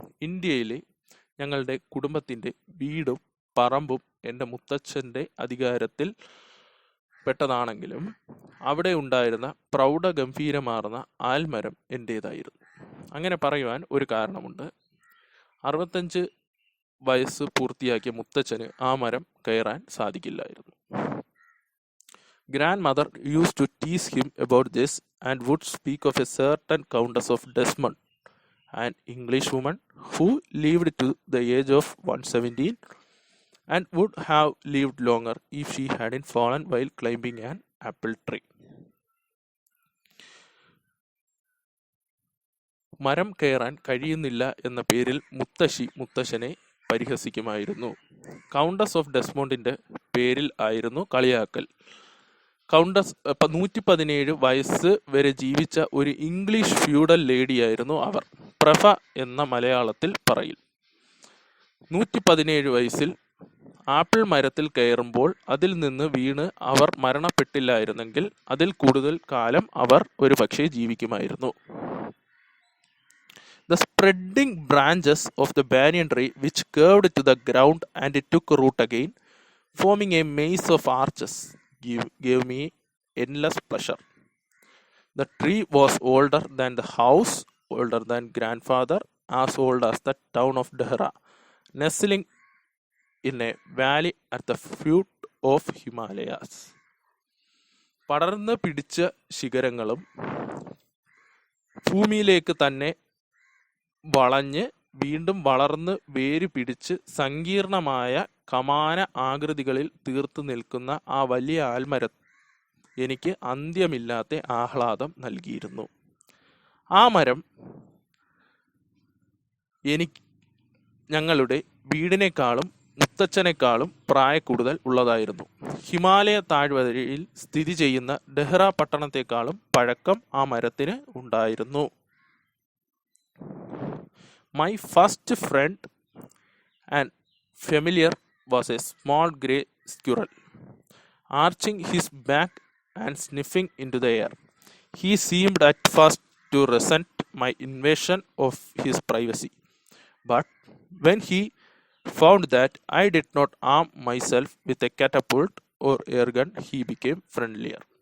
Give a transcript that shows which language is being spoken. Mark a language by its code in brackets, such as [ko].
[ml] ഇന്ത്യയിലെ ഞങ്ങളുടെ കുടുംബത്തിൻ്റെ വീടും പറമ്പും എൻ്റെ മുത്തച്ഛൻ്റെ അധികാരത്തിൽ പെട്ടതാണെങ്കിലും അവിടെ ഉണ്ടായിരുന്ന പ്രൗഢഗംഭീരമാർന്ന ആൽമരം എൻ്റേതായിരുന്നു. അങ്ങനെ പറയുവാൻ ഒരു കാരണമുണ്ട്. 65 വയസ്സ് പൂർത്തിയാക്കിയ മുത്തച്ഛന് ആ മരം കയറാൻ സാധിക്കില്ലായിരുന്നു. [en] Grand mother use to tease him about this and would speak of a certain countess of Desmond, an English woman who lived to the age of 117 and would have lived longer if she hadn't fallen while climbing an apple tree. [ml] മരം കയറാൻ കഴിയുന്നില്ല എന്ന പേരിൽ മുത്തശ്ശനെ പരിഹസിക്കുമായിരുന്നു. Countess of ഡെസ്മോണ്ടിൻ്റെ പേരിൽ ആയിരുന്നു കളിയാക്കൽ. Countess 117 വയസ്സ് വരെ ജീവിച്ച ഒരു ഇംഗ്ലീഷ് ഫ്യൂഡൽ ലേഡിയായിരുന്നു അവർ. പ്രഭ എന്ന മലയാളത്തിൽ പറയിൽ. 117 വയസ്സിൽ ആപ്പിൾ മരത്തിൽ കയറുമ്പോൾ അതിൽ നിന്ന് വീണ് അവർ മരണപ്പെട്ടില്ലായിരുന്നെങ്കിൽ അതിൽ കൂടുതൽ കാലം അവർ ഒരു പക്ഷേ ജീവിക്കുമായിരുന്നു. [en] The spreading branches of the banyan tree which curved to the ground and it took root again, forming a maze of arches, gave me endless pleasure. The tree was older than the house, older than grandfather, as old as the town of Dehra, nestling in a valley at the foot of Himalayas. [ml] പടർന്ന് പിടിച്ച ശിഖരങ്ങളും ഭൂമിയിലേക്ക് തന്നെ വളഞ്ഞ് വീണ്ടും വളർന്ന് വേര് പിടിച്ച് സങ്കീർണമായ കമാന ആകൃതികളിൽ തീർത്തു നിൽക്കുന്ന ആ വലിയ ആൽമരം എനിക്ക് അന്ത്യമില്ലാത്ത ആഹ്ലാദം നൽകിയിരുന്നു. ആ മരം ഞങ്ങളുടെ വീടിനേക്കാളും മുത്തച്ഛനേക്കാളും പ്രായക്കൂടുതൽ ഉള്ളതായിരുന്നു. ഹിമാലയ താഴ്വരയിൽ സ്ഥിതി ചെയ്യുന്ന ഡെഹ്റ പട്ടണത്തെക്കാളും പഴക്കം ആ മരത്തിന് ഉണ്ടായിരുന്നു. [en] My first friend and familiar was a small grey squirrel, arching his back and sniffing into the air. He seemed at first to resent my invasion of his privacy, but when he found that I did not arm myself with a catapult or air gun, he became friendlier.